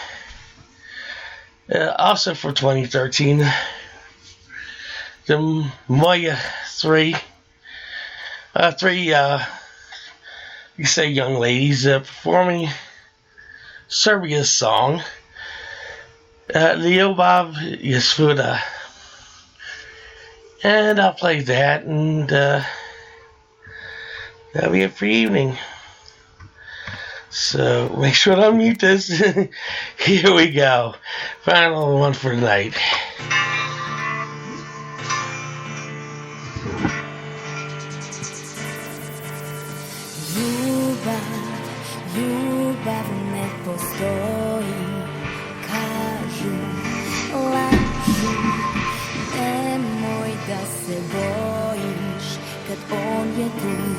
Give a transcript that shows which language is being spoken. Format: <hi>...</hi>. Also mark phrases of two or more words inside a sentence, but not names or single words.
<en>Also for 2013, the Moya 3. You say young ladies performing Serbia's song,</en> <sr>Ljubav je svuda.</sr> <en>And I'll play that, and that'll be it for evening. So make sure to unmute this. Here we go. Final one for tonight.</en> <sr>Ljubav ne postoji, kažu, lažu, nemoj da se bojiš kad on je tu.</sr>